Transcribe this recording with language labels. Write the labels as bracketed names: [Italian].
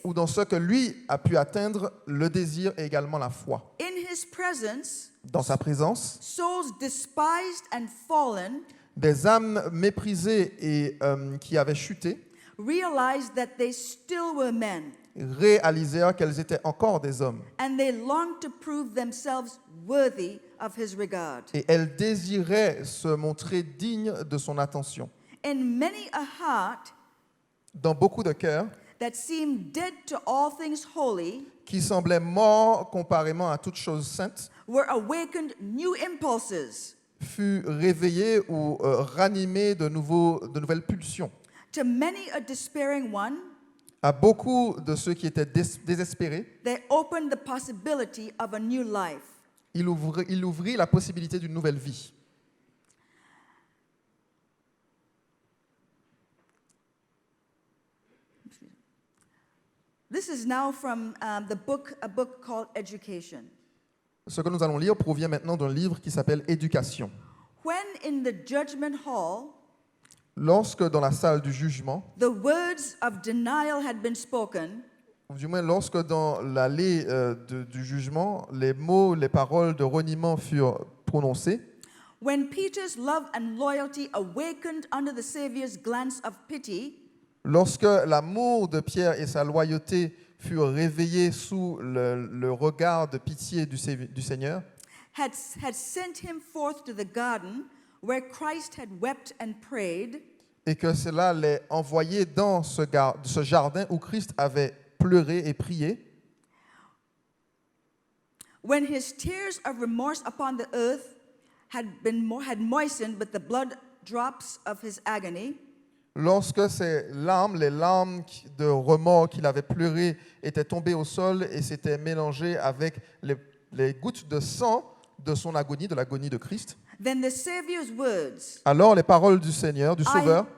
[French] ou dans ce que lui a pu atteindre, le désir et également la foi. [English] In his presence, [French] Dans sa présence, [English] souls despised and fallen [French] des âmes méprisées et qui avaient chuté [English] realized that they still were men, [French] réalisèrent qu'elles étaient encore des hommes. [English] and they longed to prove themselves worthy of his regard. [French] Et elles désiraient se montrer dignes de son attention. [English] In many a heart [French] Dans beaucoup de cœurs [English] that seemed dead to all things holy, [French] qui semblaient morts comparément à toute chose sainte, [English] were awakened new impulses. [French] fut réveillé ou ranimé de nouvelles pulsions. [English] To many a despairing one, [French] À beaucoup de ceux qui étaient désespérés, [English] they opened the possibility of a new life. [French] il ouvrit la possibilité d'une nouvelle vie. [English] This is now from a book called Education. [French] Ce que nous allons lire provient maintenant d'un livre qui s'appelle Éducation. [English] When in the judgment hall, [French] Lorsque dans la salle du jugement, [English] the words of denial had been spoken, [French] ou du moins lorsque dans l'allée du jugement, les mots, les paroles de reniement furent prononcées, [English] when Peter's love and loyalty awakened under the Savior's glance of pity, [French] lorsque l'amour de Pierre et sa loyauté furent réveillés sous le regard de pitié du Seigneur, [English] had sent him forth to the garden where Christ had wept and prayed, [French] et que cela les envoyait dans ce jardin où Christ avait pleuré et prié, [English] when his tears of remorse upon the earth had moistened with the blood drops of his agony, [French] lorsque ces larmes, les larmes de remords qu'il avait pleurées, étaient tombées au sol et s'étaient mélangées avec les gouttes de sang de son agonie, de l'agonie de Christ, [English] then the Savior's words, [French] alors les paroles du Seigneur, du Sauveur,